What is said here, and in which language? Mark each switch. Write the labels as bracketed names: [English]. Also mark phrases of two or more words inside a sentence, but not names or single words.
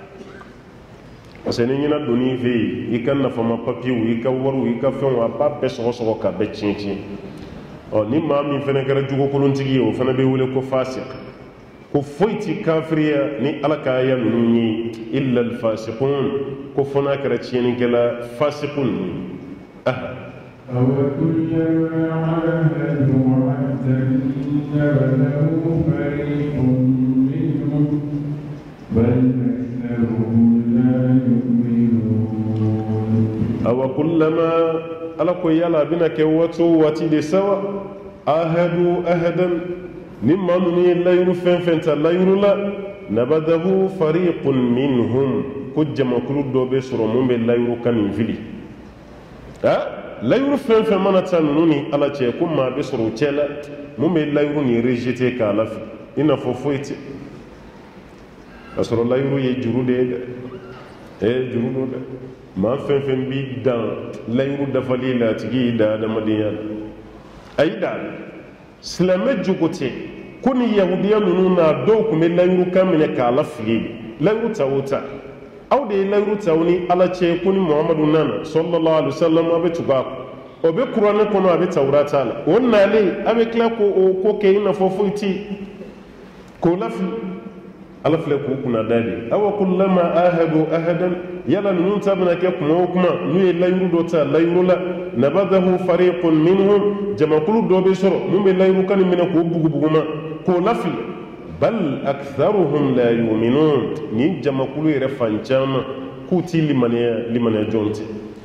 [French] parce que [Bambara] ni ɲina donn'i fɛ yen i ka nafama papiyew i ka wariw i ka fɛnw a b'a bɛɛ sɔgɔsɔgɔ k'a bɛɛ tiɲɛ tiɲɛ ni maa min fana kɛra jugokolontigi ye o fana bɛ wele ko fasik ko foyi ti kafiriya ni ala ka aya ninnu ye [Arabic] إلا الفاسقون [Bambara] ko fana kɛra tiɲɛnikɛla fasikun [Arabic] أَوَكُلَّمَا عَاهَدُوا عَهْدًا نَبَذَهُ فَرِيقٌ مِّنْهُمْ بَلْ أَكْثَرُهُمْ لَا يُؤْمِنُونَ [Bambara] أَوَكُلَّمَا ala ko yala bina kɛ waati o waati de sawa [Arabic] عاهدوا عهدا [Bambara] ni maa minnu ye layiru fɛn fɛn ta layiru la [Arabic] نبذه فريق منهم [Bambara] ko jamakulu dɔ bɛ sɔrɔ mun bɛ layiru ka nin fili layiru fɛn fɛn mana ta ninnu ni ala cɛ ko maa bɛ sɔrɔ o cɛ la mun bɛ layiru nin rejeté k'a lafili i n'a fɔ foyi tɛ ka sɔrɔ layiru ye juru de ye dɛ juru don dɛ maa fɛn fɛn bi dan layiru dafali la a tigi y'i da adamadenya la a y'i da silamɛ jogo tɛ ko ni yahudiya ninnu na dɔw tun bɛ layiru kan minɛ k'a lafili layiru ta o ta aw de ye layiru ta aw ni ala cɛ ko ni muhamadu nana [Arabic] صلى الله عليه وسلم [Bambara] a bɛ tugu a kɔ o bɛ kuranɛ kɔnɔ a bɛ tawurata la o nalen a bɛ tila k'o ko kɛ i n'a fɔ foyi tɛ k'o lafili ala filɛ k'u kunna da de [Arabic] أوكلما عاهدوا عهدا [Bambara] yala ninnu ta bɛna kɛ kuma o kuma n'u ye layiru dɔ ta layiru la [Arabic] نبذه فريق منهم [Bambara] jamakulu dɔ bɛ sɔrɔ mun bɛ layiru kan minɛ k'o bugubuguma k'o lafili [Arabic] بل أكثرهم لا يؤمنون [Bambara] ni jamakulu yɛrɛ fan caman k'u ti limaniya jɔn tɛ